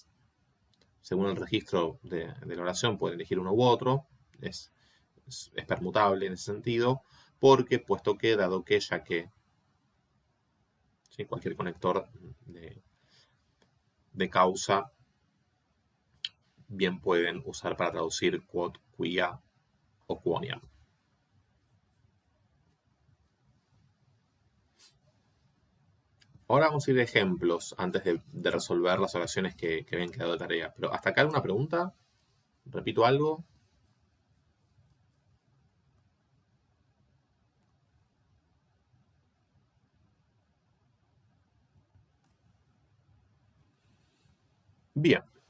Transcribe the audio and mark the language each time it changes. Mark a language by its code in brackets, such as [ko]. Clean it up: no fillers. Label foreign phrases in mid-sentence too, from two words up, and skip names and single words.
[es] Según el registro de la oración pueden elegir uno u otro. Es permutable en ese sentido. Porque, puesto que, dado que, ya que, ¿sí? Cualquier conector de causa bien pueden usar para traducir [la] quod, quia [es] o quoniam. Ahora vamos a ir a ejemplos antes de resolver las oraciones que habían quedado de tarea. Pero hasta acá alguna pregunta. ¿Repito algo? Bien.